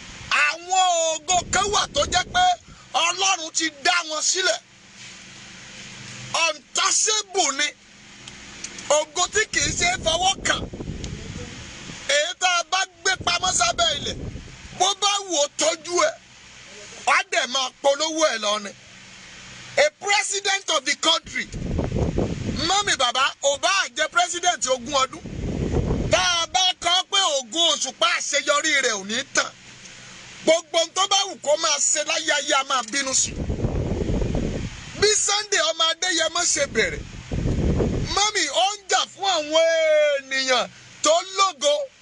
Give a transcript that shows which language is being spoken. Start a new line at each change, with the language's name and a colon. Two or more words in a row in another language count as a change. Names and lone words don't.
Yoruba: Àwọn ògo kan wà tó jẹ́ pé Ọlọ́run ti dá wọn sílẹ̀. Untouchable ni. Ògo tí kì í ṣe é fọwọ́ kàn. Èyí tá a bá gbé pamọ́ sábẹ́ ilẹ̀, bó bá wù ó tọ́jú ẹ̀, wàá dẹ̀ máa polówó ẹ̀ lọ ni.
English: A president of the country,
Yoruba: mọ́mì bàbá, ò bá jẹ́ president ogún ọdún. Tá a bá kọ pé Ògo Òṣùpá àṣeyọrí rẹ̀ ò ní tàn. Gbogbo ohun tó bá wù kó máa ṣe láyé ayé a máa bínú sí. Bí Sunday ọmọ Adéyẹmọ ṣe bẹ̀rẹ̀, mọ́mì, ó ń jà fún àwọn ènìyàn tó lógo.